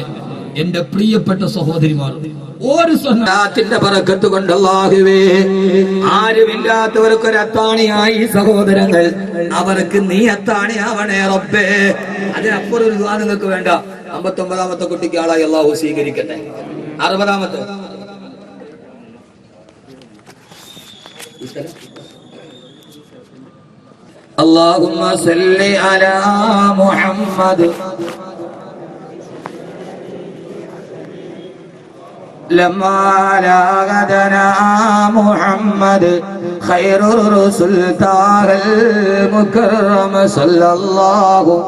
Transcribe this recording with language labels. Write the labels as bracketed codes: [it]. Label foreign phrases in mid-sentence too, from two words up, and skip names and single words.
[ml] എന്റെ പ്രിയപ്പെട്ട സഹോദരിമാർ, ഒരു സ്വലാത്തിന്റെ ബറക്കത്ത് കൊണ്ട് അല്ലാഹുവേ ആരുമില്ലാത്തവർക്ക് ഒരു അത്താണിയായി സഹോദരങ്ങൾ, അവർക്ക് നീ അത്താണിയാവണേ റബ്ബേ. അതിനപ്പുറം ഒരു ദുആ നിങ്ങൾക്ക് വേണ്ട. 59ാമത്തെ കുട്ടിക്ക് ആളായി അല്ലാഹു സ്വീകരിക്കട്ടെ. [ar] 60ാമത്തെ اللهم صل على محمد لما لاغدنا محمد خير الرسل طه المكرم صلى الله